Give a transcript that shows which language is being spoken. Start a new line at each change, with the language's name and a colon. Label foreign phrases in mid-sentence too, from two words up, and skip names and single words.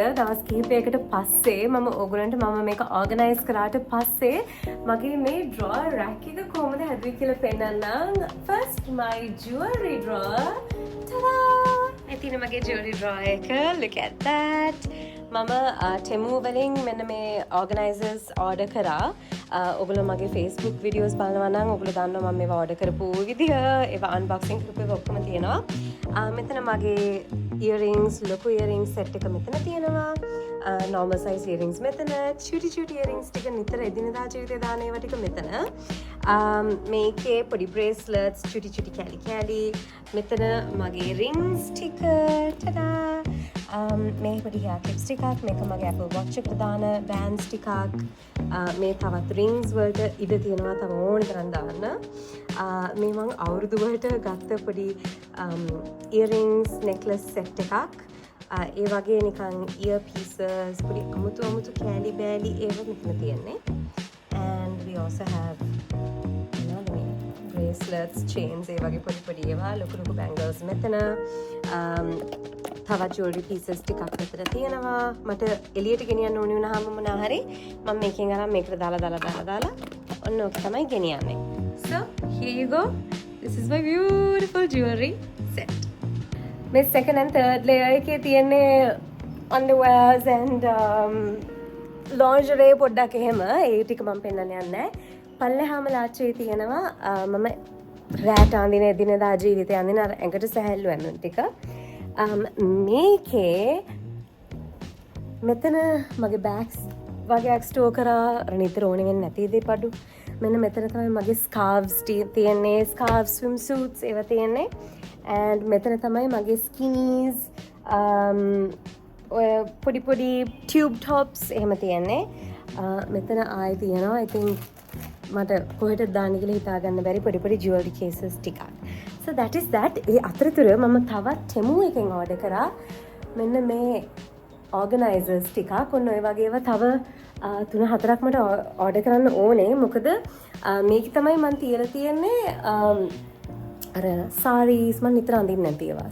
Sinhala: දවස් කිහිපයකට පස්සේ මම ඕගොල්ලන්ට මම මේක organize කරාට පස්සේ මගේ මේ
English: drawer rack
Sinhala: එක කොහොමද හැදුවේ කියලා පෙන්නන්නම්.
English: First my jewelry drawer. Ta-da!
Sinhala: එතින මගේ
English: jewelry drawer
Sinhala: එක.
English: Look at that.
Sinhala: මම Temu වලින් මෙන්න මේ organizers order කරා. ඔගොල්ලෝ මගේ Facebook videos බලනවා නම් ඔගොල්ලෝ දන්නවා මම මේවා order කරපු විදිහ. ඒවා unboxing කරපු ඒවා ඔක්කොම තියෙනවා. මෙතන මගේ earrings, ලොකු
English: earrings set
Sinhala: එක මෙතන තියෙනවා.
English: normal size earrings
Sinhala: මෙතන,
English: cutie earrings
Sinhala: ටික නිතර එදිනෙදා ජීවිතේ දාන ඒවා ටික මෙතන. මේකේ පොඩි bracelets, cutie කැලි මෙතන මගේ rings ටික. tada! මේ පොඩි
English: hair clips
Sinhala: ටිකක්, මේක මගේ Apple Watch එකට දාන bands ටිකක්. මේ තවත් rings වලට ඉඩ තියෙනවා තව ඕන තරම් දාන්න. මේ මං අවුරුදු වලට ගත්ත පොඩි
English: earrings necklace set
Sinhala: එකක්. ඒ වගේ නිකන්
English: ear pieces
Sinhala: පොඩි අමුතු කැලි බෑලි ඒවා මෙතන තියෙන්නේ.
English: And we also have bracelets, chains
Sinhala: ඒ වගේ පොඩි ඒවා ලොකු
English: bangles මෙතන.
Sinhala: තවත්
English: jewelry pieces
Sinhala: ටිකක් මෙතන තියෙනවා. මට එළියට ගෙනියන්න ඕනේ වුණාම මොනවා හරි මම මේකෙන් අරන් මේකට දාලා ඔන්න ඔක තමයි ගෙනියන්නේ.
English: So here you go. This is my beautiful jewelry set.
Sinhala: මේ
English: second and third layer
Sinhala: එකේ තියෙන්නේ
English: underwears and lingerie
Sinhala: පොඩ්ඩක් එහෙම. ඒ ටික මම පෙන්නන්න යන්නේ නැහැ. පල්ලෙහාම ලාච්චුවේ තියෙනවා මම රැට අඳින එදිනෙදා ජීවිතේ අඳින අර ඇඟට සැහැල්ලු ඇඳුම් ටික. මේකේ මෙතන මගේ බෑග්ස් වගේක් ස්ටෝර් කරා නිතර ඕනේ වෙන්නේ නැති දේ පඩු. මෙන්න මෙතන තමයි මගේ scarves තියෙන්නේ.
English: scarves, swimsuits
Sinhala: ඒවා තියෙන්නේ. and මෙතන තමයි මගේ skinnies ඔය පොඩි
English: tube tops
Sinhala: එහෙම තියෙන්නේ. මෙතන ආයි තියෙනවා ඉතින් මට කොහෙට දාන්න කියලා හිතා ගන්න බැරි පොඩි
English: jewelry cases
Sinhala: ටිකක්.
English: So that is that.
Sinhala: ඒ අතරතුර මම තවත් Temu එකෙන් order කරා මෙන්න මේ organizers ටිකක්. ඔන්න ඔය වගේ ඒවා තව 3-4ක් මට order කරන්න ඕනේ. මොකද මේක තමයි මම තියලා තියෙන්නේ අර සාරීස් මම නිතර අඳින්නේ නැති ඒවා.